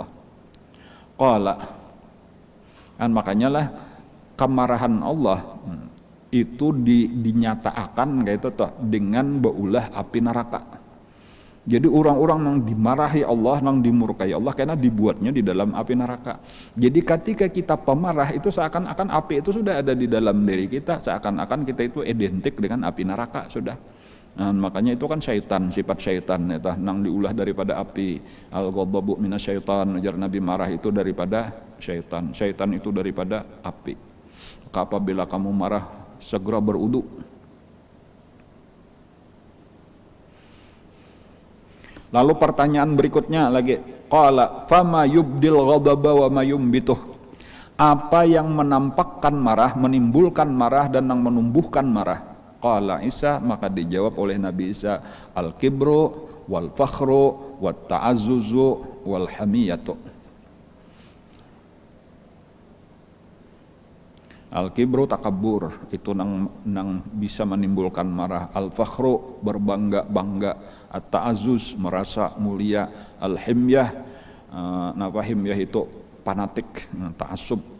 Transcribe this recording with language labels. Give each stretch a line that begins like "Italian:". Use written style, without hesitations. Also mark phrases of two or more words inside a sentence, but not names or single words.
Indonesian: Qala, makanya lah kemarahan Allah itu dinyatakan kayak itu toh dengan baulah api neraka. Jadi orang-orang yang dimarahi Allah, yang dimurkai Allah karena dibuatnya di dalam api neraka. Jadi ketika kita pemarah itu seakan-akan api itu sudah ada di dalam diri kita, seakan-akan kita itu identik dengan api neraka sudah. Nah, makanya itu kan syaitan, sifat syaitan itu nang diulah daripada api.
Arabic: الغضب من الشيطان,
Indonesian: ujar Nabi, marah itu daripada syaitan. Syaitan itu daripada api. Maka apabila kamu marah, segera berwudu. Lalu pertanyaan berikutnya lagi,
Arabic: قال فما يبدي الغضب وما ينبته.
Indonesian: Apa yang menampakkan marah, menimbulkan marah dan yang menumbuhkan marah?
Arabic: قال عيسى,
Indonesian: maka dijawab oleh Nabi Isa,
Arabic: الكبر والفخر والتعزز والحمية.
Indonesian: Al-kibru takabur, itu nang bisa menimbulkan marah. Al-fakhru berbangga-bangga. At-ta'azzuz merasa mulia. Al-himyah, himyah itu fanatik, ta'assub.